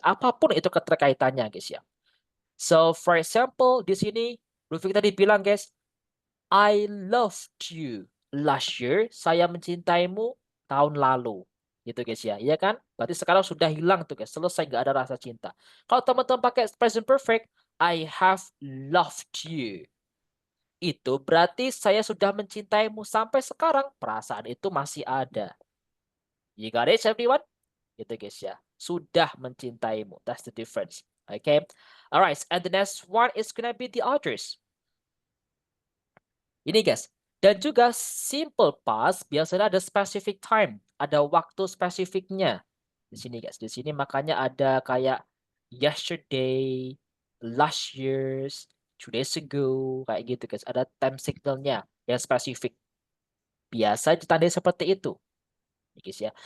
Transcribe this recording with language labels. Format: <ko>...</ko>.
<id>Apapun itu keterkaitannya guys ya.</id> <en>So for example</en> <id>di sini Rufik tadi bilang guys,</id> <en>I loved you last year.</en> <id>Saya mencintaimu tahun lalu. Gitu guys ya. Iya kan? Berarti sekarang sudah hilang tuh guys. Selesai, nggak ada rasa cinta. Kalau teman-teman pakai present perfect,</id> <en>I have loved you.</en> <id>Itu berarti saya sudah mencintaimu sampai sekarang. Perasaan itu masih ada.</id> <en>You got it everyone?</en> <id>Gitu guys ya. Sudah mencintaimu.</id> <en>That's the difference. Okay. Alright. And the next one is gonna be the others.</en> <id>Ini guys. Dan juga simple past biasanya ada specific time, ada waktu spesifiknya. Di sini guys, di sini makanya ada kayak yesterday, last years, 2 days ago, kayak gitu guys. Ada time signalnya yang spesifik. Biasa ditandai seperti itu. Guys ya.</id>